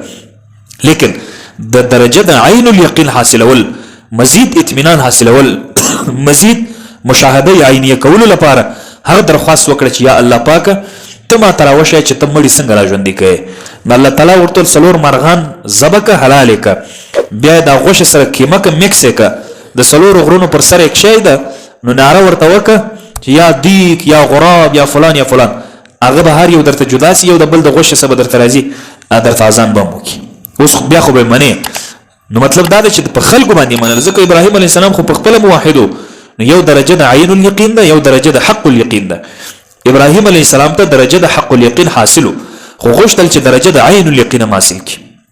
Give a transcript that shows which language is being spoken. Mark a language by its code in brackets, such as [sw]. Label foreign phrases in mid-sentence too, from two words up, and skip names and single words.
[ps] لیکن د درجه د [ar] عین الیقین [ps] حاصلول، مزید اطمینان حاصلول، مزید مشاهده عینیه کولو لپاره هغه درخواست وکړه چې یا الله پاک ته ما تراوشه چې ته مړی څنګه راژوندی کړې. نو الله تعالی ورته څلور مرغان ذبح که حلال که، بیا د غوښې سره کیمه که مکس که، د څلورو غرونو پر سر یک شی ده، نو ناره ورته وکړه چې [ar] یا دیک یا غراب [ps] یا فلان یا فلان، هغه به هر یو درته جدا سي، یو د بل د غوښې څخه به درته راځي، درته اذان به وکړي. اوس بیا خو به منې. نو مطلب دا ده چې په خلکو باندې منل، ځکه ابراهیم [ar] علیه السلام [ps] خو په خپله موحدو، نو یو درجه د [ar] عین الیقین [ps] ده، یو درجه د [ar] حق الیقین [ps] ده. ابراهیم [ar] علیه السلام [ps] ته درجه د [ar] حق الیقین [ps] حاصلو، خو غوښتل چې درجه د [ar] عین الیقین [ps] حاصل کړي.